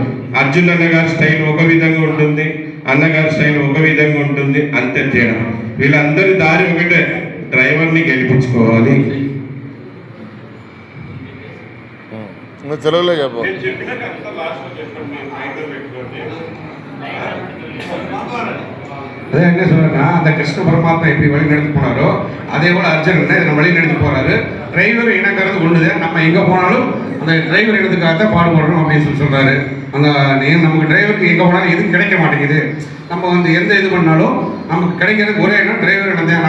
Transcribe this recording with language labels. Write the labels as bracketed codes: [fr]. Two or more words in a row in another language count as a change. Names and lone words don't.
[te] అర్జున్ అన్నగారి స్టైల్ ఒక విధంగా ఉంటుంది, అన్నగారి స్టైల్ ఒక విధంగా ఉంటుంది, అంతే తేడా. వీళ్ళందరి దారి ఒకటే, డ్రైవర్ని గెలిపించుకోవాలి. తెలుగులో చెప్పు. [ta] అదే என்ன சொல்றேன்னா, அந்த கிருஷ்ண பரமாத்மா எப்படி வழி நடத்தி போனாரோ அதே போல அர்ஜுன் என்ன வழி நடத்தி போறாரு. டிரைவர் இனங்கிறது ஒண்ணுதான், நம்ம எங்க போனாலும் அந்த டிரைவர் இனத்துக்காக தான் பாடுபடணும் அப்படின்னு சொல்றாரு. அந்த நமக்கு டிரைவருக்கு எங்க போனாலும் எதுவும் கிடைக்க மாட்டேங்குது. நம்ம வந்து எந்த இது பண்ணாலும் நமக்கு கிடைக்கிறது ஒரே இடம் டிரைவர் இடம் தான்.